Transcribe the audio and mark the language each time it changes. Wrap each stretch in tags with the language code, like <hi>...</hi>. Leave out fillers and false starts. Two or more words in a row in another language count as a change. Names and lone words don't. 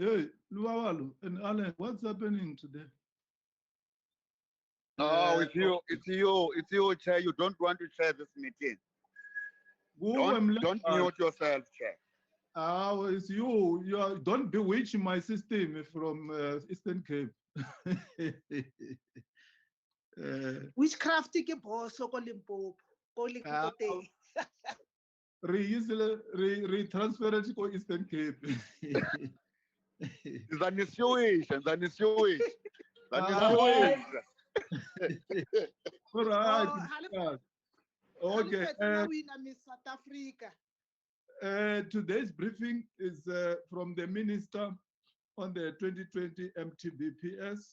<en>Hey, Luawalu and Alan, what's happening today? No, it's you, Chair. You don't want to chair this meeting. Don't mute yourself, Chair. It's you. Don't bewitch my system from Eastern Cape.</en> <nso>Witchcraft ke boss ko Limpopo, ko Limpopo.</nso> <en>Re-transfer it to Eastern Cape. That is Jewish. All right. Okay. South Africa. Today's briefing is from the Minister on the 2020 MTBPS.</en>